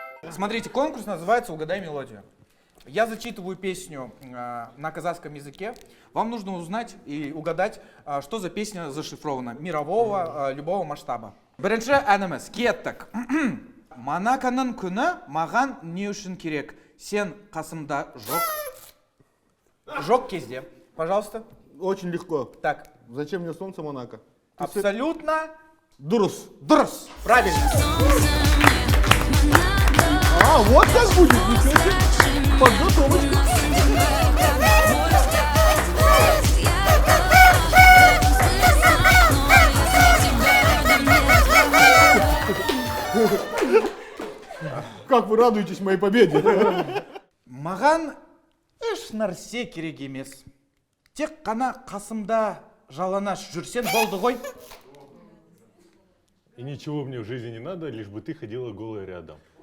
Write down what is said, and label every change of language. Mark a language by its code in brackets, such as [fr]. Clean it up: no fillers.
[ru] Смотрите, конкурс называется «Угадай мелодию». Я зачитываю песню на казахском языке. Вам нужно узнать и угадать, что за песня зашифрована, мирового, любого масштаба. [kk] Бірінші әніміз, кеттік. Манаканың күні маған не үшін керек? Сен қасымда жоқ кезде. [ru] Пожалуйста. Очень легко. Так. Зачем мне солнце Монако? Абсолютно [kk] Дурус. дурус. [ru] Правильно. А, вот так будет, ничего себе. Подготовочка. Как вы радуетесь моей победе? [kk] Маған еш нәрсе керек емес. Тек қана қасымда жаланаш жүрсен болды ғой. [ru] И ничего мне в жизни не надо, лишь бы ты ходила голая рядом.